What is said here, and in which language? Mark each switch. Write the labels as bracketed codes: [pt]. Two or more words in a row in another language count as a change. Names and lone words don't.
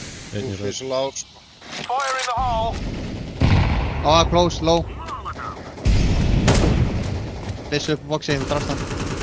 [is] Einn í Úf, röð. þessu lág, sko. [en] Fire in the hole. Oh, close, low. [is] Byssu upp á boxi, þú drafst hann.